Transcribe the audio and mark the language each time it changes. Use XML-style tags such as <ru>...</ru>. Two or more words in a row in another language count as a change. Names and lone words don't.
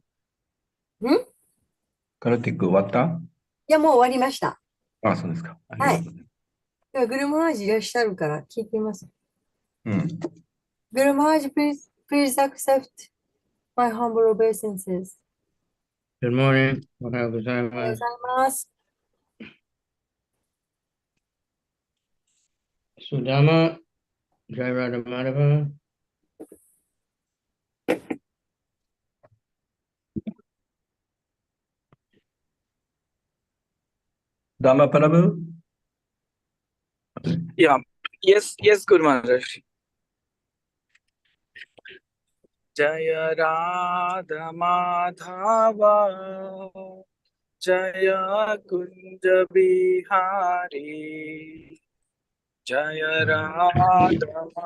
<ja>カルティック終わった？いや、もう終わりました。あ、そうですか。ありがはい。とうございます。では、グルマージいらっしゃるから聞いてみます。うん。グルマージ、</ja> <en>please accept my humble obeisances. Good morning.</en> <ja>おはようございおはようごます。ざいます。</ja> <sa>Sudama, Jairada Madhava,</sa> <ja>ダンマパラブ</ja> <en>Yeah, yes, Guru Maharaj.</en> <sa>जय राधा माधव, जय कुञ्ज बिहारी, जय राधा</sa>